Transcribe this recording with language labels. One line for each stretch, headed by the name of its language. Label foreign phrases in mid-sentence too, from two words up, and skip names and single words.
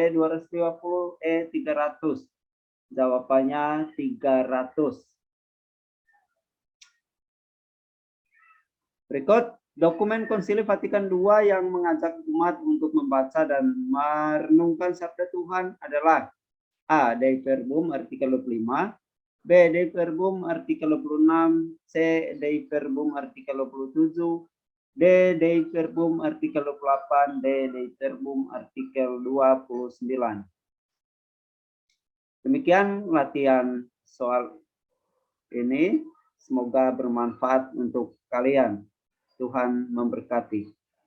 Indonesian: 250, E. 300. Jawabannya 300. Berikut dokumen Konsili Vatikan II yang mengajak umat untuk membaca dan merenungkan sabda Tuhan adalah A. Dei Verbum artikel 25, B. Dei Verbum artikel 26, C. Dei Verbum artikel 27, D. Dei Verbum artikel 28, D. Dei Verbum artikel 29. Demikian latihan soal ini. Semoga bermanfaat untuk kalian. Tuhan memberkati.